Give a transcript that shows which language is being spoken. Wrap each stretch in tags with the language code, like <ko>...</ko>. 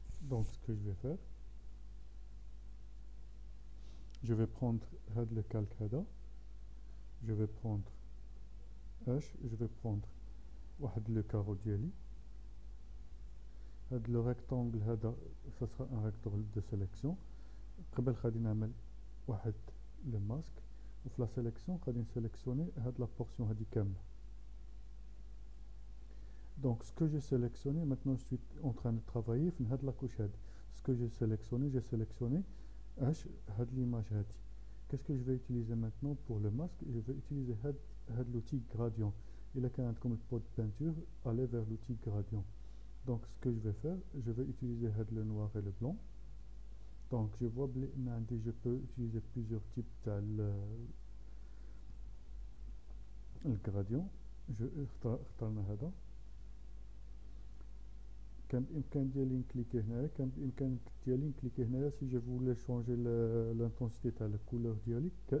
<fr>donc ce que je vais faire, je vais prendre</fr> <ar>هاد</ar> <fr>le calque هذا, je vais prendre H, je vais prendre</fr> <ar>واحد</ar> <fr>le carreau</fr> <ar>ديالي. هاد</ar> <fr>le rectangle</fr> <ar>هذا</ar> <fr>ça sera un rectangle de sélection.</fr> <ar>قبل غادي نعمل واحد le masque وفي la sélection غادي نسيليكسيوني هاد la portion هادي كامله.</ar> <fr>donc ce que j'ai sélectionné maintenant, je suis en train de travailler</fr> <ar>في هاد</ar> <fr>la couche</fr> <ar>هادي.</ar> <fr>ce que j'ai sélectionné H</fr> <ar>هاد</ar> <fr>l'image</fr> <ar>هادي.</ar> <fr>qu'est-ce que je vais utiliser maintenant pour le masque? Je vais utiliser</fr> <ar>هاد</ar> <fr>l'outil gradient. il a qu'un comme le pot de peinture, aller vers l'outil gradient. donc ce que je vais faire, je vais utiliser le noir et le blanc. donc je vois je peux utiliser plusieurs types le gradient.</fr> <ar>je اختارنا هذا. كان بإمكان ديالي نكليكي هنايا, كان بإمكان ديالي نكليكي هنايا</ar> <fr>si je voulais changer l'intensité</fr> <ar>تاع la couleur ديالي.</ar>